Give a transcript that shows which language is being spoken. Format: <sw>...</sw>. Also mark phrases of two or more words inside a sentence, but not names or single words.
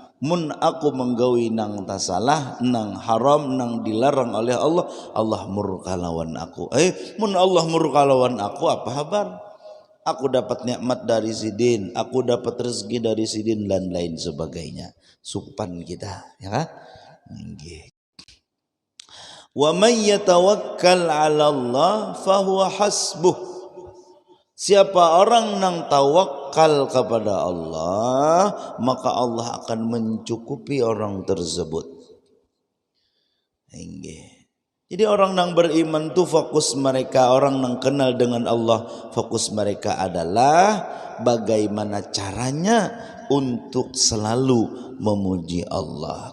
<bjn>Mun aku menggawi nang tak salah, nang haram, nang dilarang oleh Allah, Allah murka lawan aku. Mun Allah murka lawan aku, apa kabar? Aku dapat nikmat dari sidin, aku dapat rezeki dari sidin dan lain sebagainya. Supan kita, ya kan?</bjn> <ar>ومن يتوكل على الله فهو حسبه.</ar> <id>Siapa orang yang tawakal kepada Allah, maka Allah akan mencukupi orang tersebut. Jadi orang yang beriman itu fokus mereka, orang yang kenal dengan Allah, fokus mereka adalah bagaimana caranya untuk selalu memuji Allah.</id>